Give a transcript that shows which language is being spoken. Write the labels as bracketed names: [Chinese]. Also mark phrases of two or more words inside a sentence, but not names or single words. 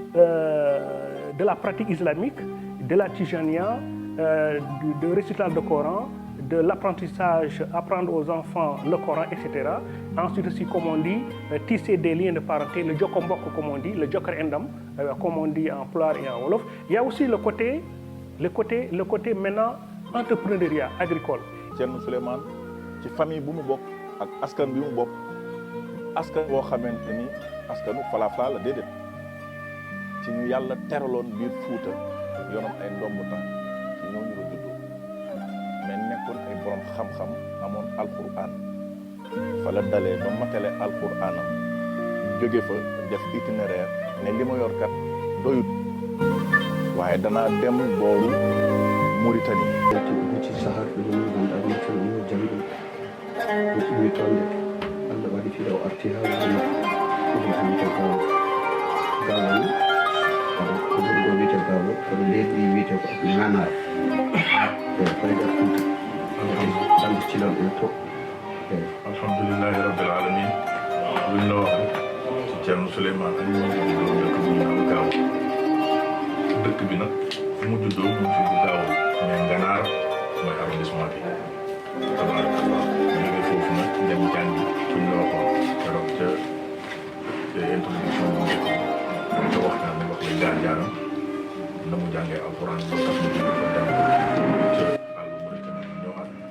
[French] de la pratique islamique, de la Tidjaniya, de récital de Coran, de l'apprentissage, apprendre aux enfants le Coran, etc. Ensuite aussi, comme on dit, tisser des liens de parenté, le jokombok, comme on dit, le [Fula] jokar endam, [French] comme on dit en pulaar et en wolof. Il y a aussi le côté maintenant entrepreneuriat agricole. [Wolof] Thierno Souleymane ci famille bu mu bokk ak askan bi mu bokk askan boo xamante ni askanu Falafla la déedéet ci ñu yàlla teraloon biir Fuuta yoonam ay ndombu tànk ci ñooñu la juddoo mais nekkoon ay borom xam-xam amoon alquran fa la dalee ba matale alquranam jóge fa def itinéraire ne li ma yor kat doyut waaye danaa dem booru Mauritanie. [Fula] ci sahar ɗum ganduɗa ɗum tan yo jangɗum ɗum ɗumi tonde Allah waɗi fiɗo arti ha wani ɗum wiyete gawal aɗa ko ɗum ɗo wiyete gawal kono leydi wiyete ko nanar e fayda Fouta ɗamde cilon ɗum to [Arabic] الحمد لله رب العالمين [Wolof] luñ la wax ci Thierno Souleymane Agne moo ngi juddoo dëkk bu ñu naan Gaaw dëkk bi nag fu mu juddoo mu fi bu Gaaw mais Nganaar mooy arrondissement bi tabarakallah jóge foofu nag dem jàngi fuñ la waxoon keroog ca introduction bu njëkk ca waxtaan ne wax la jaar-jaaram na mu jàngee alquran ba tax mu jóge fa dem ca àllu Mauritanie ñëwaat